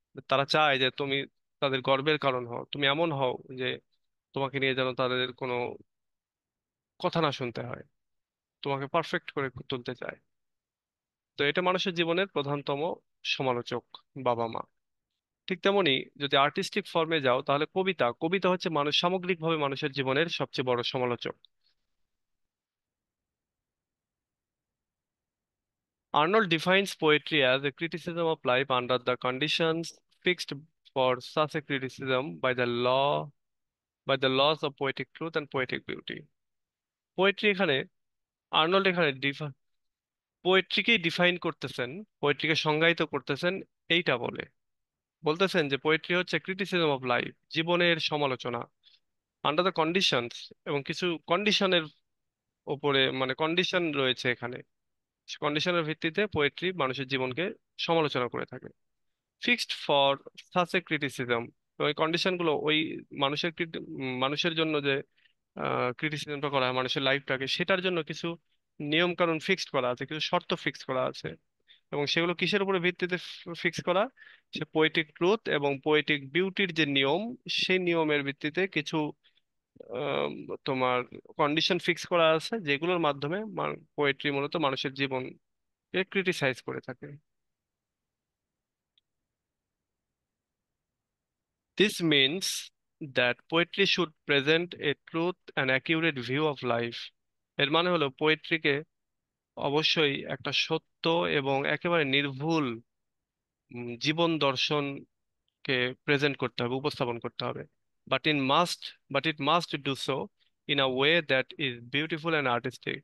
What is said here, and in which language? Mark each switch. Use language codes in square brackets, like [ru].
[bn] তারা চায় যে তুমি তাদের গর্বের কারণ হও, তুমি এমন হও যে তোমাকে নিয়ে যেন তাদের কোনো কথা না শুনতে হয়, তোমাকে পারফেক্ট করে তুলতে চায়। তো এটা মানুষের জীবনের প্রধানতম সমালোচক, বাবা মা। ঠিক তেমনি যদি আর্টিস্টিক ফর্মে যাও তাহলে কবিতা, কবিতা হচ্ছে মানুষ সামগ্রিকভাবে মানুষের জীবনের সবচেয়ে বড় সমালোচক। [en] Arnold defines poetry as a criticism of life under the conditions fixed for such a criticism by the laws of poetic truth and poetic beauty. [bn] Poetry এখানে আর্নল্ড এখানে পোয়েট্রিকেই ডিফাইন করতেছেন, পোয়েট্রিকে সংজ্ঞায়িত করতেছেন এইটা বলতেছেন যে পোয়েট্রি হচ্ছে [en] criticism of life, [bn] জীবনের সমালোচনা, [en] under the conditions, [bn] এবং কিছু কন্ডিশনের ওপরে মানে কন্ডিশন রয়েছে এখানে, কন্ডিশনের ভিত্তিতে পোয়েট্রি মানুষের জীবনকে সমালোচনা করে থাকে। [en] fixed for such a criticism, [bn] ওই কন্ডিশন গুলো ওই মানুষের জন্য যে ক্রিটিসিজমটা করা হয় মানুষের লাইফটাকে, সেটার জন্য কিছু নিয়ম কানুন ফিক্সড করা আছে, কিছু শর্ত ফিক্স করা আছে। এবং সেগুলো কিসের উপরে ভিত্তিতে ফিক্স করা? সে পোয়েটিক ট্রুথ এবং পোয়েটিক বিউটির যে নিয়ম, সেই নিয়মের ভিত্তিতে কিছু আম, তোমার কন্ডিশন ফিক্স করা আছে যেগুলোর মাধ্যমে পোয়েট্রি মূলত মানুষের জীবনকে ক্রিটিসাইজ করে থাকে। [en] This means that poetry should present a truth and accurate view of life. [bn] এর মানে হলো পোয়েট্রিকে অবশ্যই একটা সত্য এবং একেবারে নির্ভুল জীবন দর্শনকে প্রেজেন্ট করতে হবে, উপস্থাপন করতে হবে। [en] But in must but it must do so in a way that is beautiful and artistic.